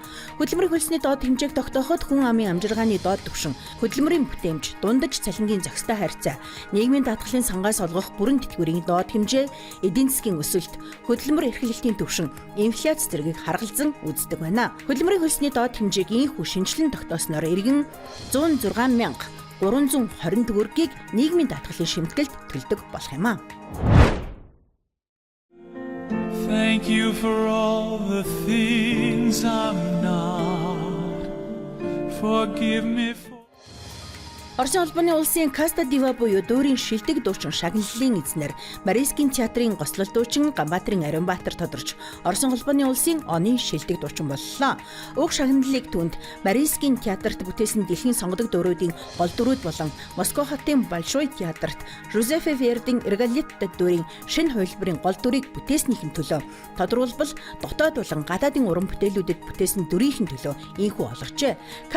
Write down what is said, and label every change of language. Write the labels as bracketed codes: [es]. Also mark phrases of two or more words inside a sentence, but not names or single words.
[mn] Хөдөлмөрийн хөлсний доод хэмжээг тогтооход хүн амын амжиргааны доод түвшин, хөдөлмөрийн бүтээмж, дундаж цалингийн зохистой харьцаа, нийгмийн даатгалын сангаас олгох бүрэн тэтгэврийн доод хэмжээ, эдийн засгийн өсөлт, хөдөлмөр эрхлэлтийн түвшин, инфляц зэргийг харгалзан үздэг байна. Хөдөлмөрийн хөлсний доод хэмжээг ийхүү шинжилэн тогтоосноор иргэн 106,320 төгрөгийг нийгмийн даатгалын шимтгэлд төлдөг болох юм а. [en] Thank you for all the things I'm not. Forgive me for [mn] Оросын холбооны улсын Каста Дива буюу дуурийн шилдэг дуучин шагналлын эзнэр Марийскийн театрын гослол дуучин Ганбаатарын Ариунбаатар тодорч Оросын холбооны улсын оны шилдэг дуучин боллоо. Уг шагналлыг түнд Марийскийн театрт бүтээсэн дэлхийн сонгодог дууруудын гол дүрүүд болон Москва хотын Большой театрт Жозефе Вердийн Иргалетта дуурийн шинэ хувилбарын гол дүрийг бүтээснийхэн төлөө тодорхойлбол дотоод болон гадаадын уран бүтээлүүдэд бүтээсэн дүрийнхэн төлөө ийхүү олгожээ.